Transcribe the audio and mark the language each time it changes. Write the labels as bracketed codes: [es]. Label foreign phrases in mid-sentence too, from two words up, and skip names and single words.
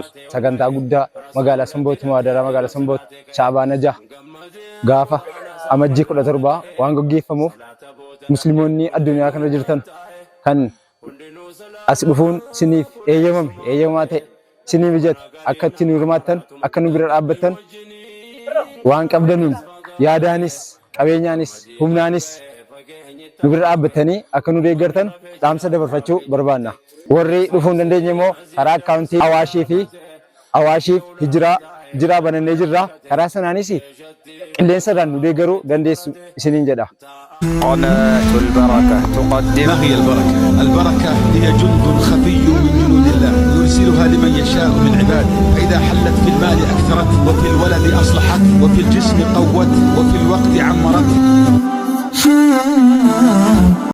[om] sagantaa guddaa magaalaa Sombootti muhadaraa magaalaa Sombootti Shaabaan Ajaa gaafa amajjii 17 waan gaggeeffamuuf musliimoonni addunyaa kana jirtan kan as dhufuun isiniif eeyyamamaa ta'e isinii mijate akka itti nu hirmaattan akka nu bira dhaabbattan waan qabdanuun yaadaanis qabeenyaanis humnaanis nu bira dhaabbattanii akka nu deeggartan dhaamsa dabarfachuu barbaanna. Warri dhufuu hin dandeenye immoo karaa akkaawuntii Awaashiif hijiraa banannee jirra. Karaa sanaanis qilleensarraan nu deeggaruu dandeessu isiniin jedha. [ar] قناة البركة تقدم. ما هي البركة؟ البركة هي جند خفي من جنود الله يرسلها لمن يشاء من عباده، فإذا حلت في المال أكثرت وفي الولد أصلحت وفي الجسم قوت وفي الوقت عمرت.